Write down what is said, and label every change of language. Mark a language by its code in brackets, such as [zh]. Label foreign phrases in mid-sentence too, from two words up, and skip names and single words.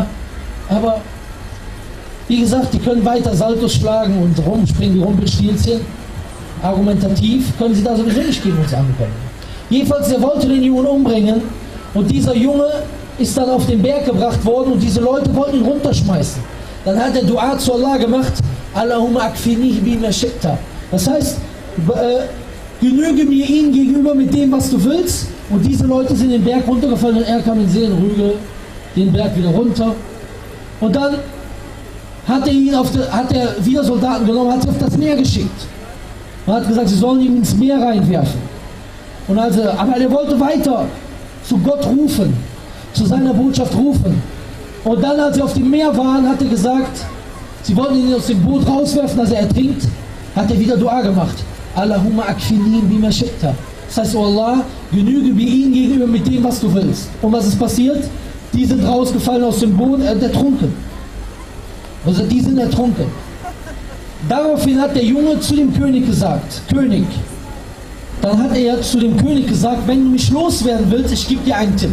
[de] Aber wie gesagt, die können weiter Saltos schlagen und rumspringen wie Rumpelstilzchen. Argumentativ können sie da sowieso nicht gegen uns ankommen. Jedenfalls, er wollte den Jungen umbringen, und dieser Junge ist dann auf den Berg gebracht worden, und diese Leute wollten ihn runterschmeißen. Dann hat er Dua zu Allah gemacht, [ar] Allahumma akfinihi bima shi'ta. [de] Das heißt, genüge mir ihn gegenüber mit dem, was du willst. Und diese Leute sind den Berg runtergefallen, und er kam in Seelenrüge den Berg wieder runter. Und dann hat er wieder Soldaten genommen, hat sie auf das Meer geschickt. Und hat gesagt, sie sollen ihn ins Meer reinwerfen. Und aber er wollte weiter zu Gott rufen, zu seiner Botschaft rufen. Und dann, als sie auf dem Meer waren, hat er gesagt, sie wollten ihn aus dem Boot rauswerfen, dass er ertrinkt, hat er wieder Dua gemacht. [ar] Allahumma akfini bima shi'ta. [de] Das heißt, oh Allah, genüge mir ihn gegenüber mit dem, was du willst. Und was ist passiert? Die sind rausgefallen aus dem Boot, ertrunken. Also die sind ertrunken. Daraufhin hat der Junge zu dem König gesagt, König, dann hat er zu dem König gesagt, wenn du mich loswerden willst, ich gebe dir einen Tipp.